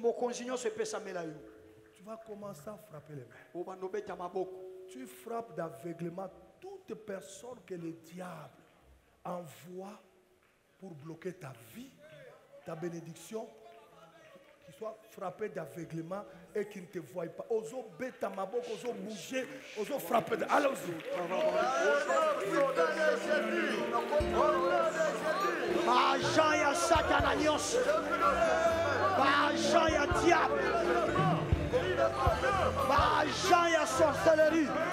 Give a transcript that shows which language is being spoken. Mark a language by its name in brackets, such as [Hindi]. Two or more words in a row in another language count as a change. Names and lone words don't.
[French] Tu vas commencer à frapper les mains. Tu frappes d'aveuglement toute personne que le diable envoie pour bloquer ta vie, ta bénédiction, qui soit frappé d'aveuglement et qui ne te voie pas. [Lingala] Oso beta maboko, oso bouger, oso frapper. Allons-y. Agent ya Satana nyonso. Agent ya diable. Agent ya sorcellerie.